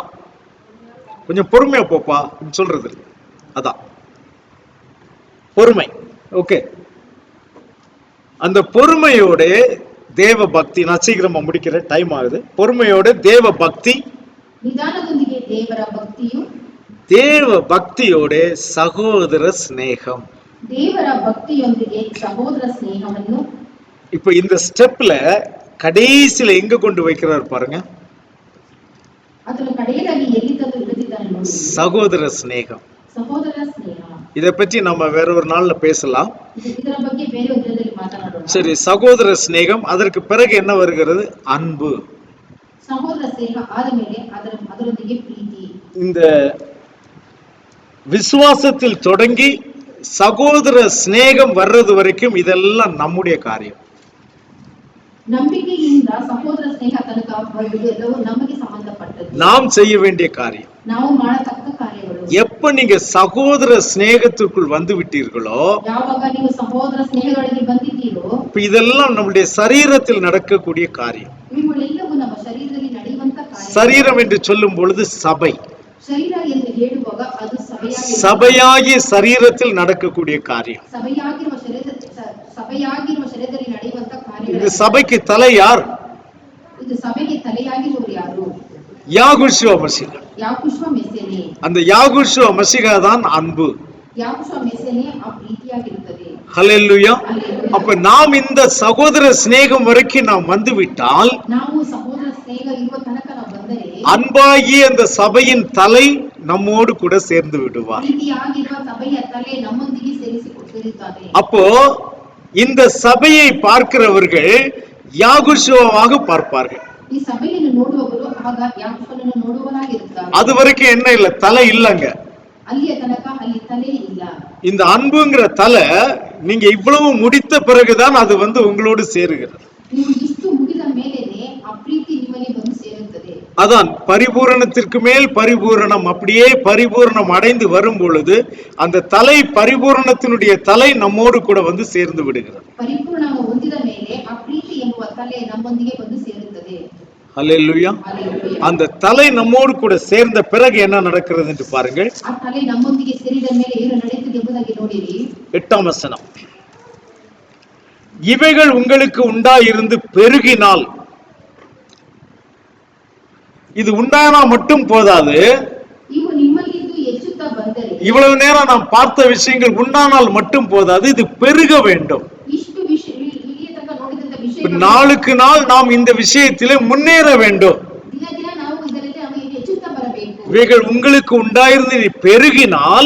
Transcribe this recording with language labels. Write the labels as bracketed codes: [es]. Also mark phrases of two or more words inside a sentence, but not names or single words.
[ta] கொஞ்சம் பொறுமையா போப்பா சொல்றது அதான் பொறுமை. ஓகே, அந்த பொறுமையோட தேவ பக்தி, நான் சீக்கிரமா முடிக்கிறேன், டைம் ஆகுது. பொறுமையோட தேவ பக்தி, [kn] நிதானದೊಂದಿಗೆ ದೇವರ ಭಕ್ತಿಯು, [ta] தேவ பக்தியோட சகோதர ஸ்நேகம், [kn] ದೇವರ ಭಕ್ತಿಯೊಂದಿಗೆ ಸಹೋದರ ಸ್ನೇಹವನ್ನು. [ta] இப்ப இந்த ஸ்டெப்ல கடைசியில எங்க கொண்டு வைக்கிறார் பாருங்க. [kn] ಅದರ ಕಡೆಯಲ್ಲಿ ಎಲ್ಲಿ ತಂದು ಇಡುತ್ತಿದ್ದಾನೆ ನೋಡಿ. [ta] சகோதர ஸ்நேகம். [kn] ಸಹೋದರ ಸ್ನೇಹ. [ta] இத பற்றி நம்ம வேற ஒரு நாள்ல பேசலாம். [kn] ಇದರ ಬಗ್ಗೆ ಬೇರೆ ಒಂದು ದಿನದಲ್ಲಿ ಮಾತನಾಡೋಣ. [ta] சரி, சகோதர ஸ்நேகம். அதற்கு பிறகு என்ன வருகிறது? அன்பு. [kn] ಸಹೋದರ ಸ್ನೇಹ ಆದಮೇಲೆ ಅದರೊಂದಿಗೆ ಪ್ರೀತಿ. [ta] இந்த விசுவாசத்தில் தொடங்கி சகோதர ஸ்நேகம் வர்றது வரைக்கும் இதெல்லாம் நம்முடைய காரியம். [kn] ನಂಬಿಕೆಯಿಂದ ಸಹೋದರ ಸ್ನೇಹ ತನಕ ಎಲ್ಲವೂ ನಮಗೆ ಸಂಬಂಧಪಟ್ಟದ್ದು, [ta] நாம் செய்ய வேண்டிய காரியம். [kn] ನಾವು ಮಾಡತಕ್ಕ ಕಾರ್ಯಗಳು. [ta] எப்ப நீங்க சகோதர ஸ்நேகத்திற்குள் வந்து விட்டீர்களோ, [kn] ಯಾವಾಗ ನೀವು ಸಹೋದರ ಸ್ನೇಹದೊಳಗೆ ಬಂದಿದ್ದೀರೋ, [ta] இதெல்லாம் நம்முடைய சரீரத்தில் நடக்கக்கூடிய காரியம். [kn] ಇವುಗಳೆಲ್ಲವೂ ನಮ್ಮ ಶರೀರದಲ್ಲಿ ನಡೆಯುವಂತ ಕಾರ್ಯ. [ta] சரீரம் என்று சொல்லும் பொழுது சபை, [kn] ಶರೀರ ಎಂದು ಹೇಳುವಾಗ ಅದು [ta] சபையாகிய சரீரத்தில் நடக்கக்கூடிய காரியம். [kn] ಸಭೆಯಾಗಿರುವ ಶರೀರದಲ್ಲಿ ನಡೆಯುವಂತ ಕಾರ್ಯ. [ta] இந்த சபைக்கு தலை யார்? [kn] ಇದು ಸಭೆಗೆ ತಲೆಯಾಗಿರುವರು ಯಾರು? [ta] யாகுஷுவ மசிஹா. [kn] ಯಾಕುಷುವ ಮೆಸ್ಸೇನೆ. [ta] அந்த யாகுஷுவ மசிஹா தான் அன்பு. [kn] ಯಾಕುಷುವ ಮೆಸ್ಸೇನೆ ಆ ಪ್ರೀತಿಯಾಗಿರುತ್ತದೆ. [ta] ஹல்லேலூயா. அப்ப நாம் இந்த சகோதர ஸ்நேகம் வரைக்கும் நாம் வந்து விட்டால், [kn] ನಾವು ಸಹೋದರ ಸ್ನೇಹ ಇರುವ ತನಕ ನಾವು ಬಂದರೆ, [ta] அன்பாகிய அந்த சபையின் தலை நம்மோடு கூட சேர்ந்து விடுவார். [kn] ಪ್ರೀತಿಯಾಗಿರುವ ಸಭೆಯ ತಲೆ ನಮ್ಮೊಂದಿಗೆ ಸೇರಿಸಿಕೊಳ್ಳುತ್ತಾರೆ. [ta] அப்போ இந்த சபையை பார்க்கிறவர்கள் யாகுஷுவாக பார்ப்பார்கள். [kn] ಈ ಸಭೆಯನ್ನು ನೋಡುವವರು ಆಗ ಯಾಕುಷವನ್ನು ನೋಡುವವರಾಗಿರುತ್ತಾರೆ. [ta] அது வரைக்கும் என்ன இல்ல, தலை இல்லங்க. [kn] ಅಲ್ಲಿಯ ತನಕ ಅಲ್ಲಿ ತಲೆ ಇಲ್ಲ. [ta] இந்த அன்புங்கிற தலை நீங்க இவ்வளவு முடித்த பிறகுதான் அது வந்து உங்களோடு சேருகிறது. [kn] ನೀವು ಇಷ್ಟು ಮುಗಿದ ಮೇಲೇನೆ ಆ ಪ್ರೀತಿ ನಿಮ್ಮಲ್ಲಿ ಬಂದು ಸೇರುತ್ತದೆ. [ta] அதான் பரிபூரணத்திற்கு மேல் பரிபூரணம், அப்படியே பரிபூரணம் அடைந்து வரும் பொழுது அந்த தலை, பரிபூரணத்தினுடைய தலை நம்மோடு கூட வந்து சேர்ந்து விடுகிறது. [kn] ಪರಿಪೂರ್ಣ ಹೊಂದಿದ ಮೇಲೆ ಆ ಪ್ರೀತಿ ಎಂಬುವ ತಲೆ ನಮ್ಮೊಂದಿಗೆ ಬಂದು ಸೇರುತ್ತದೆ. [ta] ஹல்லேலூயா. அந்த தலை நம்மோடு கூட சேர்ந்த பிறகு என்ன நடக்கிறது என்று பாருங்கள். [kn] ಆ ತಲೆ ನಮ್ಮೊಂದಿಗೆ ಸೇರಿದ ಮೇಲೆ ಏನು ನಡೆಯುತ್ತದೆ ಎಂಬುದಾಗಿ ನೋಡಿರಿ. [ta] 8ாம் வசனம். இவைகள் உங்களுக்கு உண்டாயிருந்து பெருகினால், இது உண்டானா மட்டும் போதாது, [kn] ಇವು ನಿಮ್ಮಲ್ಲಿದ್ದು ಹೆಚ್ಚುತ್ತಾ ಬಂದರೆ, [ta] இவ்வளவு நேரம் நாம் பார்த்த விஷயங்கள் உண்டானால் மட்டும் போதாது, இது பெருக வேண்டும். [kn] ಇಷ್ಟು ವಿಷಯ ಇಲ್ಲಿಯ ತನಕ ನೋಡಿದಂತ ವಿಷಯ, [ta] நாளுக்கு நாள் நாம் இந்த விஷயத்திலே முன்னேற வேண்டும். [kn] ದಿನ ದಿನ ನಾವು ಇದರಲ್ಲಿ ನಾವು ಹೆಚ್ಚುತ್ತಾ ಬರಬೇಕು. [ta] இவைகள் உங்களுக்கு உண்டாயிருந்து பெருகினால்,